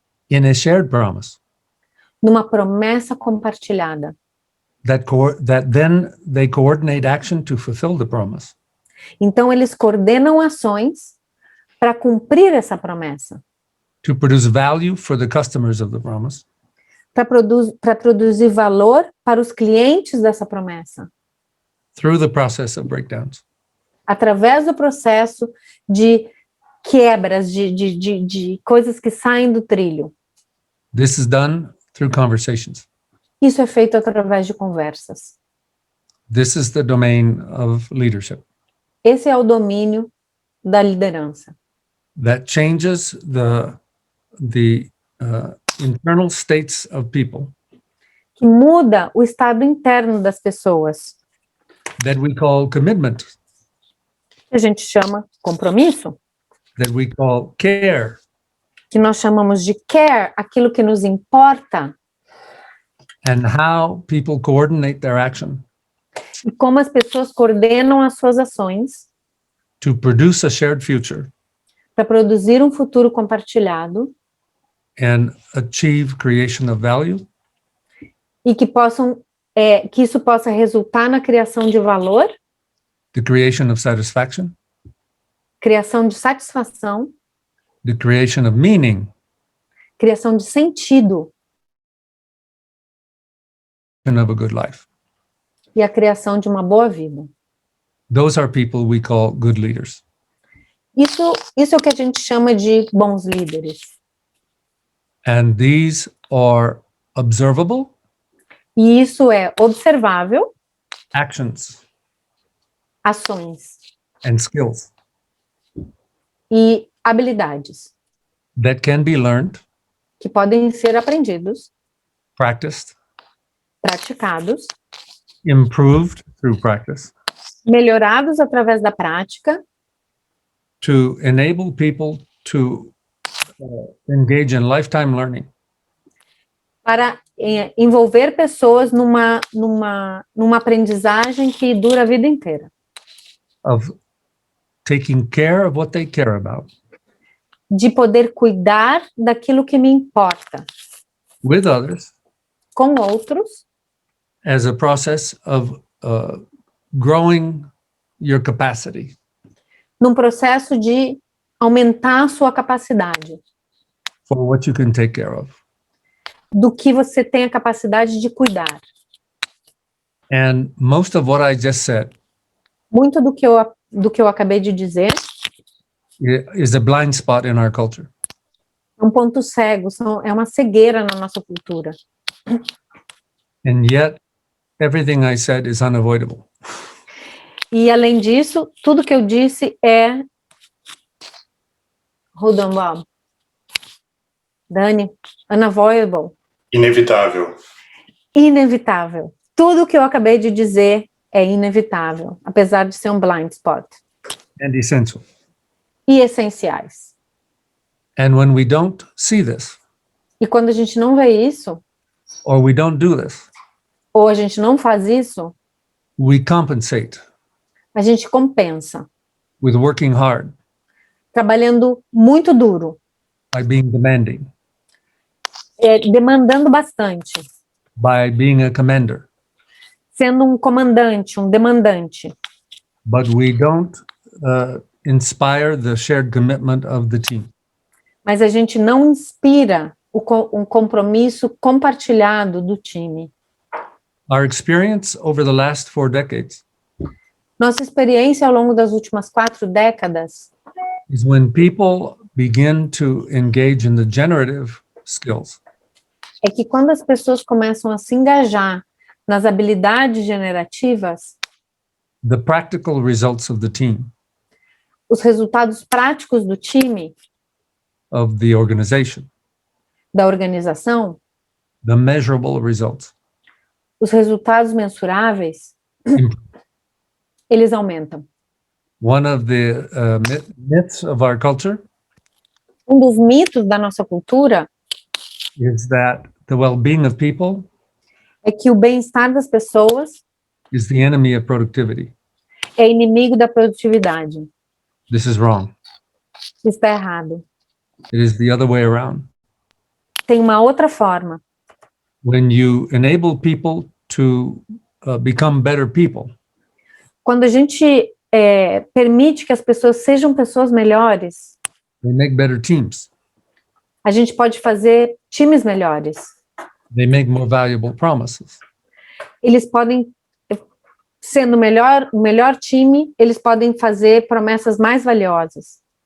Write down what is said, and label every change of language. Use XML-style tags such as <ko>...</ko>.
<en>in a shared promise</en> <pt>numa promessa compartilhada.</pt> <en>that then they coordinate action to fulfill the promise.</en> <pt>Então, eles coordenam ações para cumprir essa promessa,</pt> <en>To produce value for the customers of the promise,</en> <pt>para produzir valor para os clientes dessa promessa,</pt> <en>through the process of breakdowns.</en> <pt>através do processo de quebras, de coisas que saem do trilho.</pt> <en>This is done through conversations.</en> <pt>Isso é feito através de conversas.</pt> <en>This is the domain of leadership</en> <pt>Esse é o domínio da liderança,</pt> <en>that changes the internal states of people</en> <pt>que muda o estado interno das pessoas,</pt> <en>that we call commitment,</en> <pt>que a gente chama compromisso,</pt> <en>that we call care,</en> <pt>que nós chamamos de care, aquilo que nos importa,</pt> <en>and how people coordinate their action</en> <pt>e como as pessoas coordenam as suas ações</pt> <en>to produce a shared future</en> <pt>para produzir um futuro compartilhado</pt> <en>and achieve creation of value</en> <pt>e que que isso possa resultar na criação de valor,</pt> <en>the creation of satisfaction,</en> <pt>criação de satisfação,</pt> <en>the creation of meaning,</en> <pt>criação de sentido</pt> <en>and of a good life.</en> <pt>e a criação de uma boa vida.</pt> <en>Those are people we call good leaders.</en> <pt>Isso é o que a gente chama de bons líderes.</pt> <en>And these are observable</en> <pt>E isso é observável,</pt> <en>actions</en> <pt>ações</pt> <en>and skills</en> <pt>e habilidades</pt> <en>that can be learned,</en> <pt>que podem ser aprendidos,</pt> <en>practiced,</en> <pt>praticados,</pt> <en>improved through practice</en> <pt>melhorados através da prática,</pt> <en>to enable people to engage in lifetime learning</en> <pt>para envolver pessoas numa aprendizagem que dura a vida inteira,</pt> <en>of taking care of what they care about</en> <pt>de poder cuidar daquilo que me importa</pt> <en>with others</en> <pt>com outros,</pt> <en>as a process of growing your capacity</en> <pt>num processo de aumentar a sua capacidade,</pt> <en>for what you can take care of.</en> <pt>do que você tem a capacidade de cuidar.</pt> <en>And most of what I just said</en> <pt>Muito do que eu acabei de dizer</pt> <en>is a blind spot in our culture.</en> <pt>é um ponto cego, é uma cegueira na nossa cultura.</pt> <en>And yet, everything I said is unavoidable.</en> <pt>E, além disso, tudo que eu disse é...</pt> <en>Hold on, Bob. Dani, unavoidable.</en> <pt>Inevitável. Inevitável. Tudo que eu acabei de dizer é inevitável, apesar de ser um</pt> <en>blind spot. And essential.</en> <pt>E essenciais.</pt> <en>And when we don't see this,</en> <pt>E quando a gente não vê isso,</pt> <en>or we don't do this,</en> <pt>ou a gente não faz isso,</pt> <en>we compensate</en> <pt>a gente compensa,</pt> <en>with working hard,</en> <pt>trabalhando muito duro,</pt> <en>by being demanding,</en> <pt>demandando bastante,</pt> <en>by being a commander.</en> <pt>sendo um comandante, um demandante.</pt> <en>But we don't inspire the shared commitment of the team.</en> <pt>Mas a gente não inspira um compromisso compartilhado do time.</pt> <en>Our experience over the last 4 decades</en> <pt>Nossa experiência ao longo das últimas 4 décadas</pt> <en>is when people begin to engage in the generative skills,</en> <pt>é que quando as pessoas começam a se engajar nas habilidades generativas,</pt> <en>the practical results of the team,</en> <pt>os resultados práticos do time,</pt> <en>of the organization,</en> <pt>da organização,</pt> <en>the measurable results,</en> <pt>os resultados mensuráveis, eles aumentam.</pt> <en>one of the myths of our culture</en> <pt>Um dos mitos da nossa cultura</pt> <en>is that the well-being of people</en> <pt>é que o bem-estar das pessoas</pt> <en>is the enemy of productivity.</en> <pt>é inimigo da produtividade.</pt> <en>This is wrong.</en> <pt>Isso está errado.</pt> <en>It is the other way around.</en> <pt>Tem uma outra forma.</pt> <en>When you enable people to become better people,</en> <pt>Quando a gente permite que as pessoas sejam pessoas melhores,</pt> <en>they make better teams.</en> <pt>a gente pode fazer times melhores.</pt> <en>They make more valuable promises.</en> <pt>Eles podem, sendo o melhor time, eles podem fazer promessas mais valiosas.</pt>